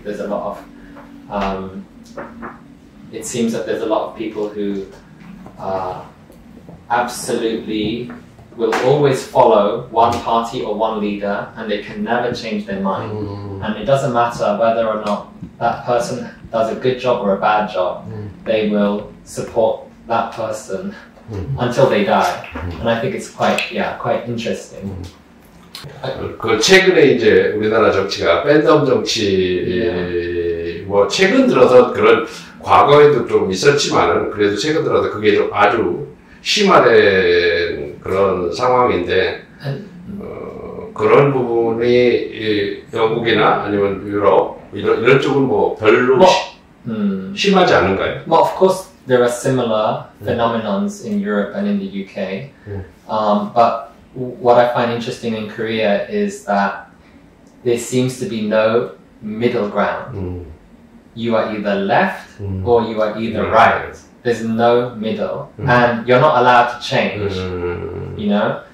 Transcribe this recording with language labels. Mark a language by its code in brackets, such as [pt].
[en] There's a lot of, it seems that there's a lot of people who absolutely will always follow one party or one leader, and they can never change their mind. And it doesn't matter whether or not that person does a good job or a bad job, they will support that person until they die. And I think it's quite interesting. [ko] 그 최근에 이제 우리나라 정치가 팬덤 정치, 뭐 최근 들어서 그런 과거에도 좀 있었지만은 그래도 최근 들어서 그게 좀 아주 심화된 그런 상황인데, 그런 부분이 영국이나 아니면 유럽 이런 쪽은 뭐 별로 심하지 않은가요? [en] Well, of course there are similar phenomenons in Europe and in the UK, but what I find interesting in Korea is that there seems to be no middle ground. You are either left or you are either right. There's no middle, and you're not allowed to change, you know?